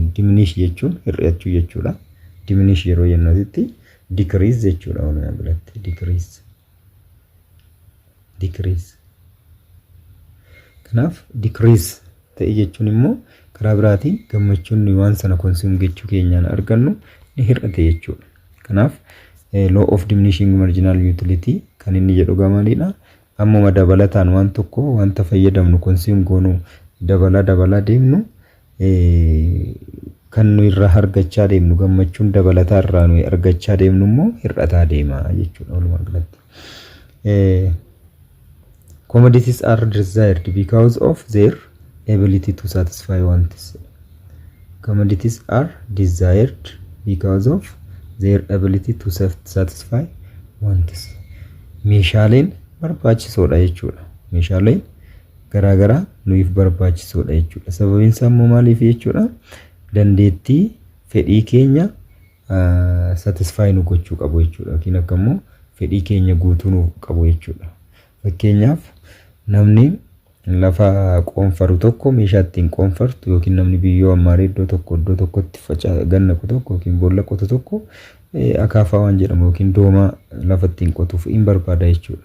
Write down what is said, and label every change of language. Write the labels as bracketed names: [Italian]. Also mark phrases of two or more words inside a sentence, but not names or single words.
[Oromo] Diminish jechuun hir'achuu jechuudha. Diminish yeroo jennutti decrease jechuudha walumaa galatti decrease. Kanaaf decrease ta'e jechuun immoo karaa biraatiin gammachuun waan sana consume gochuu keenyaan argannu ni hir'ate jechuudha. Kanaaf [English] law of diminishing marginal utility [Oromo] kan inni jedhu gamaliidha. Ammuma dabalataan waan tokko wanta fayyadamnu consume goonu dabalaa deemnu kan nu irraa argachaa deemnu gammachuun dabalataa irraa nu argachaa deemnu immoo hir'ataa deema jechuudha walumaa galatti. [English] Commodities are desired because of their ability to satisfy wants. Commodities are desired because of their ability to satisfy wants. [Oromo] Meeshaaleen barbaachisoodha jechuudha. Meeshaaleen garaagaraa nuuf barbaachisoodha jechuudha. Sababiin isaa immoo maaliif jechuudha? Dandeettii fedhii keenya satisfy nu gochuu qabu jechuudha. Yookiin akka immoo fedhii keenya guutuu nu qabu jechuudha. Fakkeenyaaf namni lafa qoonfaru tokko meeshaa ittiin qoonfartu yookiin namni biyyoo ammaaree iddoo tokkotti gannaqu tokko yookiin boolla qotu tokko akaafaa waan jedhamu yookiin dooma lafa ittiin qotuuf hin barbaada jechuudha.